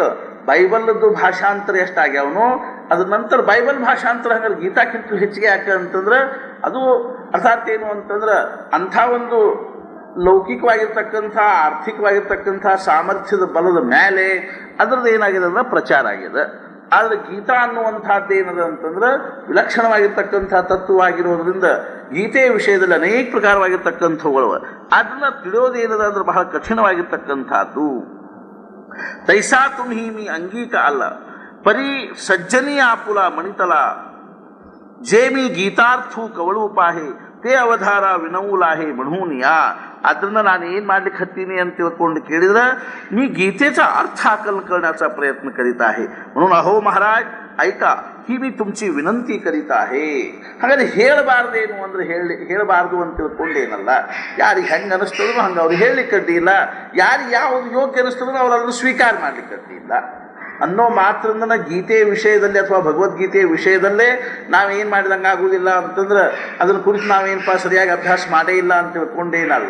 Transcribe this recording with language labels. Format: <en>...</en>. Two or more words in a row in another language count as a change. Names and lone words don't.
<kn>ಬೈಬಲ್ದು ಭಾಷಾಂತರ ಎಷ್ಟಾಗ್ಯಾವನೋ ಅದ್ರ ನಂತರ ಬೈಬಲ್ ಭಾಷಾಂತರ ಹಂಗಾರೆ ಗೀತಾಕ್ಕಿಂತ ಹೆಚ್ಚಿಗೆ ಯಾಕೆ ಅಂತಂದ್ರೆ ಅದು ಅರ್ಥಾತ್ ಏನು ಅಂತಂದ್ರೆ ಅಂಥ ಒಂದು ಲೌಕಿಕವಾಗಿರ್ತಕ್ಕಂಥ ಆರ್ಥಿಕವಾಗಿರ್ತಕ್ಕಂಥ ಸಾಮರ್ಥ್ಯದ ಬಲದ ಮೇಲೆ ಅದ್ರದ್ದು ಏನಾಗಿದೆ ಅಂದ್ರೆ ಪ್ರಚಾರ ಆಗಿದೆ. ಆದರೆ ಗೀತಾ ಅನ್ನುವಂಥದ್ದು ಏನದ ಅಂತಂದ್ರೆ ವಿಲಕ್ಷಣವಾಗಿರ್ತಕ್ಕಂಥ ತತ್ವವಾಗಿರೋದ್ರಿಂದ ಗೀತೆಯ ವಿಷಯದಲ್ಲಿ ಅನೇಕ ಪ್ರಕಾರವಾಗಿರ್ತಕ್ಕಂಥವುಗಳು ಅದನ್ನ ತಿಳಿಯೋದೇನದ ಅಂದ್ರೆ ಬಹಳ ಕಠಿಣವಾಗಿರ್ತಕ್ಕಂಥದ್ದು.</kn> <mr>ತೈಸಾ तुम्ही अंगीक ಅಲ್ಲ परी सज्जनी आपुला मणितला जे मी गीतार्थू कवळू पाहे ते अवधाರ विनवूलाहे म्हणून या.</mr> <kn>ಅದರಿಂದ ನಾನು ಏನು ಮಾಡ್ಲಿಕ್ಕೆ ಹತ್ತೀನಿ ಅಂತ ತಿಳ್ಕೊಂಡು ಕೇಳಿದ್ರೆ</kn> <mr>मी गीतेचा अर्थ आकलन करण्याचा प्रयत्न करीत आहे. म्हणून अहो महाराज ऐका, ही मी तुमची विनंती करीत आहे.</mr> <kn>ಹಾಗಾದ್ರೆ ಹೇಳಬಾರ್ದೇನು ಅಂದ್ರೆ ಹೇಳಬಾರ್ದು ಅಂತ ತಿಳ್ಕೊಂಡೇನಲ್ಲ. ಯಾರಿಗೆ ಹೆಂಗೆ ಅನಿಸ್ತದೋ ಹಂಗೆ ಅವ್ರು ಹೇಳಲಿಕ್ಕೆ ಅಡ್ಡಿಯಿಲ್ಲ, ಯಾರಿಗೆ ಯಾವುದು ಯೋಗ್ಯ ಅನಿಸ್ತದೋ ಅವ್ರು ಅದನ್ನು ಸ್ವೀಕಾರ ಮಾಡ್ಲಿಕ್ಕೆ ಅಡ್ಡಿಯಿಲ್ಲ ಅನ್ನೋ ಮಾತ್ರದಿಂದ ಗೀತೆಯ ವಿಷಯದಲ್ಲಿ ಅಥವಾ ಭಗವದ್ಗೀತೆಯ ವಿಷಯದಲ್ಲೇ ನಾವೇನು ಮಾಡಿದಂಗೆ ಆಗುವುದಿಲ್ಲ ಅಂತಂದ್ರೆ ಅದನ್ನ ಕುರಿತು ನಾವೇನಪ್ಪ ಸರಿಯಾಗಿ ಅಭ್ಯಾಸ ಮಾಡೇ ಇಲ್ಲ ಅಂತ ತಿಳ್ಕೊಂಡೇನಲ್ಲ.</kn>